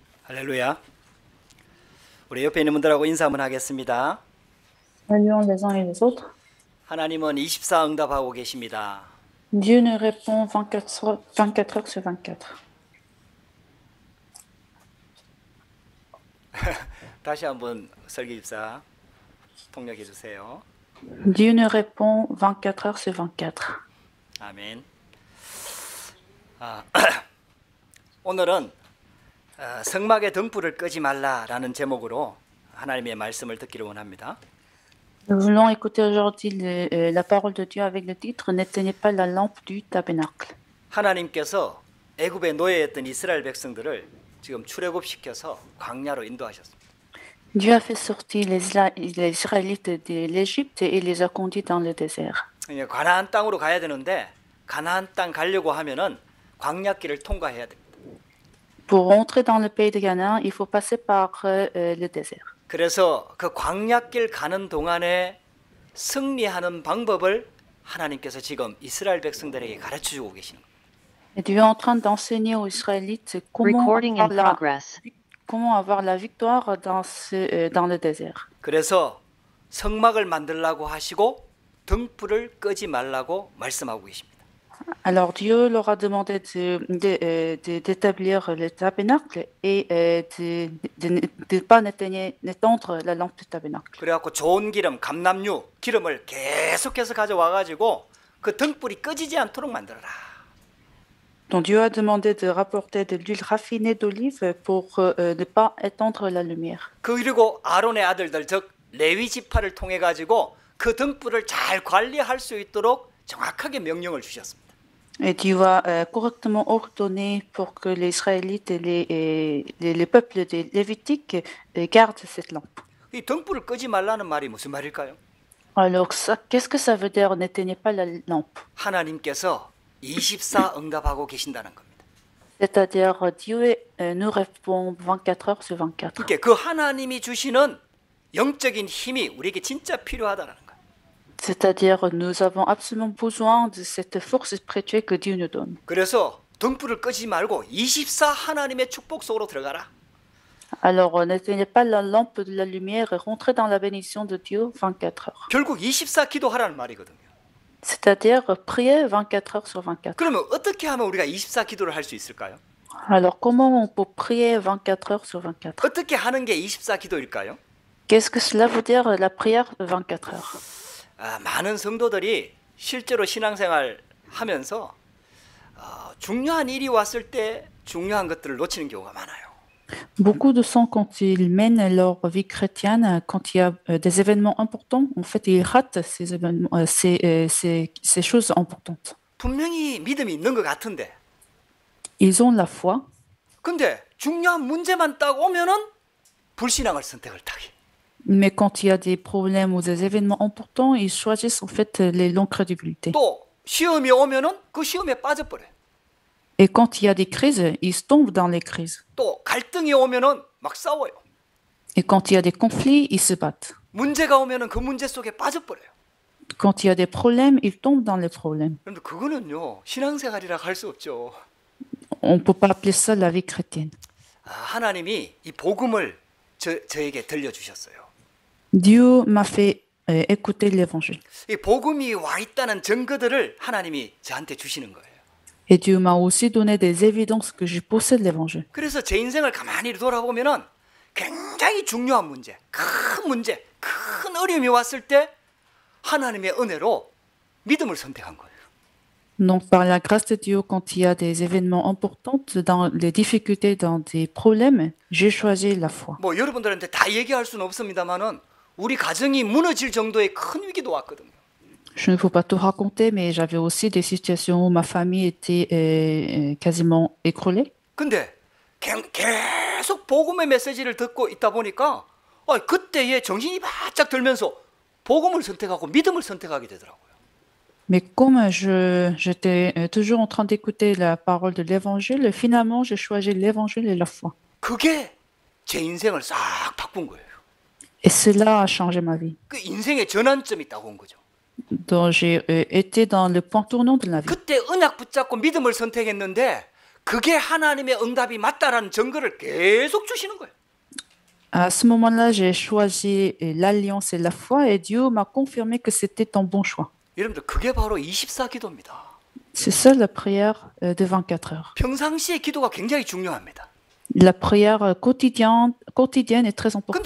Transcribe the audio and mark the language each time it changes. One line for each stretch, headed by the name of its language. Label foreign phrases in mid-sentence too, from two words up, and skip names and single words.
Korean: 할렐루야. 우리 옆에 있는 분들하고 인사 한번 하겠습니다.
French: Saluons les uns et les autres.
Korean: 하나님은 24 응답하고 계십니다.
French: Dieu nous répond 24 heures sur 24.
Korean: 다시 한번 설계집사 통역해 주세요.
French: Dieu nous répond 24 heures sur 24.
Korean: 아멘. 오늘은 성막의 등불을 끄지 말라라는 제목으로 하나님의 말씀을 듣기를 원합니다.
French: Nous voulons écouter aujourd'hui la parole de Dieu avec le titre « N'éteignez pas la lampe du tabernacle ».
Korean: 하나님께서 애굽의 노예였던 이스라엘 백성들을 지금 출애굽시켜서 광야로 인도하셨습니다.
French: Dieu a fait sortir les Israélites de l'Égypte et les a conduits dans le désert.
Korean: 가나안 땅으로 가야 되는데 가나안 땅 가려고 하면은 광야길을 통과해야 됩니다.
French: Pour entrer dans le pays de Canaan, il faut passer par le désert.
Korean: 그래서 그 광야길 가는 동안에 승리하는 방법을 하나님께서 지금 이스라엘 백성들에게 가르쳐 주고 계시는 거예요.
French: Et Dieu est en train d'enseigner aux Israélites comment avoir la victoire dans le désert.
Korean: 그래서 성막을 만들라고 하시고 등불을 끄지 말라고 말씀하고 계십니다.
French: Alors Dieu leur a demandé d'établir le tabernacle et de ne pas n'étendre la lampe du tabernacle.
Korean: 그래갖고 좋은 기름, 감람유, 기름을 계속해서 가져와 가지고 그 등불이 꺼지지 않도록 만들어라.
French: Donc Dieu a demandé de rapporter de l'huile raffinée d'olive pour ne pas éteindre la lumière.
Korean: 그리고 아론의 아들들 즉 레위 지파를 통해 가지고 그 등불을 잘 관리할 수 있도록 정확하게 명령을 주셨습니다.
French: Et Dieu a correctement ordonné pour que les Israélites et les peuples des Lévitiques gardent cette lampe.
Korean: 이 등불을 끄지 말라는 말이 무슨 말일까요?
French: Alors qu'est-ce que ça veut dire n'éteignez pas la lampe?
Korean: 하나님께서 24 응답하고 계신다는 겁니다.
French: C'est-à-dire Dieu nous répond 24 heures sur 24.
Korean: 그러니까 그 하나님이 주시는 영적인 힘이 우리에게 진짜 필요하다는 거예요.
French: C'est-à-dire nous avons absolument besoin de cette force spirituelle que Dieu nous donne.
Korean: 그래서 등불을 끄지 말고 24 하나님의 축복 속으로 들어가라.
French: Alors n'éteignez pas la lampe de la lumière et rentrez dans la bénédiction de Dieu 24 heures.
Korean: 결국 24 기도하라는 말이거든요.
French: C'est-à-dire prier 24 heures sur 24.
Korean: 그러면 어떻게 하면 우리가 24 기도를 할 수 있을까요?
French: Alors comment on peut prier 24 heures sur 24?
Korean: 어떻게 하는 게 24 기도일까요?
French: Qu'est-ce que cela veut dire la prière 24 heures?
Korean: 많은 성도들이 실제로 신앙생활 하면서 중요한 일이 왔을 때 중요한 것들을 놓치는 경우가 많아요.
French: Beaucoup de gens, quand ils mènent leur vie chrétienne, quand il y a des événements importants, en fait, ils ratent ces événements, ces choses importantes.
Korean: 분명히 믿음이 있는 것 같은데.
French: Ils ont la foi.
Korean: 근데 중요한 문제만 딱 오면은 불신앙을 선택을 하기.
French: Mais quand il y a des problèmes ou des événements importants, ils choisissent en fait l'incrédulité.
Korean: 또 시험이 오면은 그 시험에 빠져버려.
French: Et quand il y a des crises, ils tombent dans les crises.
Korean: 또 갈등이 오면은 막 싸워요.
French: Et quand il y a des conflits, ils se battent.
Korean: 문제가 오면은 그 문제 속에 빠져버려요.
French: Quand il y a des problèmes, ils tombent dans les problèmes.
Korean: 그런데 그거는요 신앙생활이라 할 수 없죠.
French: On ne peut pas appeler ça la vie chrétienne.
Korean: 하나님이 이 복음을 저에게 들려주셨어요.
French: Dieu m'a fait écouter l'évangile.
Korean: 이 복음이 와 있다는 증거들을 하나님이 저한테 주시는 거예요.
French: Et Dieu m'a aussi donné des évidences que je possède l'évangile.
Korean: 그래서 제 인생을 가만히 돌아보면은 굉장히 중요한 문제, 큰 어려움이 왔을 때 하나님의 은혜로 믿음을 선택한 거예요.
French: Donc par la grâce de Dieu, quand il y a des événements importants, dans les difficultés, dans des problèmes, j'ai choisi la foi.
Korean: 뭐 여러분들한테 다 얘기할 수는 없습니다만은 우리 가정이 무너질 정도의 큰 위기도 왔거든요.
French: Je ne peux pas tout raconter, mais j'avais aussi des situations où ma famille était quasiment écroulée.
Korean: 근데 계속 복음의 메시지를 듣고 있다 보니까 그때에 정신이 바짝 들면서 복음을 선택하고 믿음을 선택하게 되더라고요.
French: Mais comme j'étais toujours en train d'écouter la parole de l'évangile, finalement, j'ai choisi l'évangile et la foi.
Korean: 그게 제 인생을 싹 바꾼 거예요.
French: Et cela a changé ma vie.
Korean: 그 인생의 전환점이 딱 온 거죠.
French: Donc j'ai été dans le point tournant de la vie.
Korean: 그때 언약 붙잡고 믿음을 선택했는데 그게 하나님의 응답이 맞다라는 증거를 계속 주시는 거예요.
French: À ce moment-là, j'ai choisi l'alliance et la foi et Dieu m'a confirmé que c'était un bon choix.
Korean: 여러분들 그게 바로 24 기도입니다.
French: C'est ça la prière de 24 heures.
Korean: 평상시의 기도가 굉장히 중요합니다.
French: La prière quotidienne est très importante.